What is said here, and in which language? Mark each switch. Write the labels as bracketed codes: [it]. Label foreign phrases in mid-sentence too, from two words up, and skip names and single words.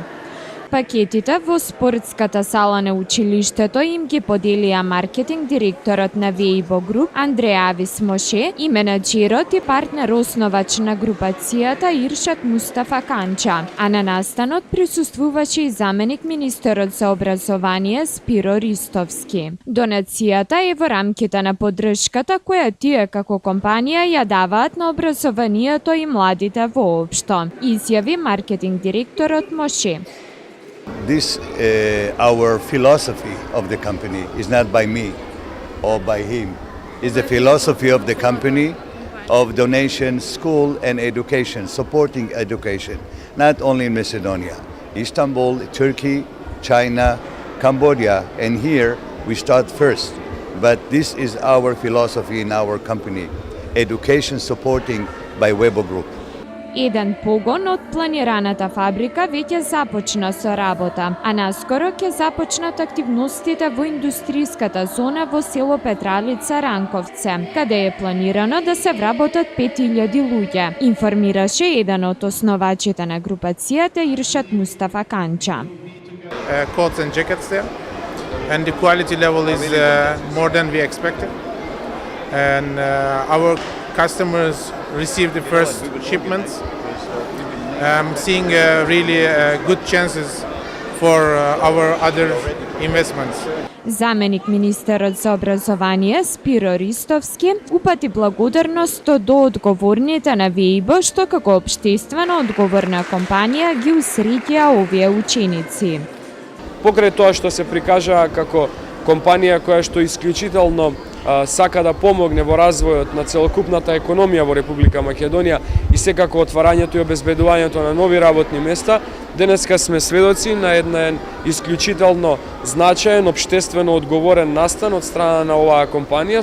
[mk] Пакетите во спортската сала на училиштето им ги поделија маркетинг директорот на Вејбо Груп Андреа Висмоше и менаџерот и партнер основач на групацијата Иршат Мустафа Канча, а на настанот присуствуваше и заменик министерот за образование Спиро Ристовски. Донацијата е во рамките на поддршката која тие како компанија ја даваат на образованието и младите воопшто, изјави маркетинг директорот Моше. [en] This our philosophy of the company is not by me or by him. It's the philosophy of the company of donation, school and education, supporting education, not only in Macedonia, Istanbul, Turkey, China, Cambodia, and here we start first. But this is our philosophy in our company, education supporting by Weibo Group. [mk] Еден погон од планираната фабрика веќе започна со работа, а наскоро ќе започнат активностите во индустријската зона во село Петралица, Ранковце, каде е планирано да се вработат 5000 луѓе, информираше еден од основачите на групацијата Иршат Мустафа Канча. [en] Coats and jackets there, and the quality level is more than we expected. And our customers received the first shipments. I'm seeing really good chances for our other investments. [mk] Заменик министерот за образование Спиро Ристовски упати благодарност до одговорните на Weibo што како општествено одговорна компанија ги усреќа овие ученици. Покрај тоа што се прикажа како компанија која што исклучително сака да помогне во развојот на целокупната економија во Република Македонија и секако отварањето и обезбедувањето на нови работни места, денеска сме сведоци на еден исклучително значаен, општествено одговорен настан од страна на оваа компанија.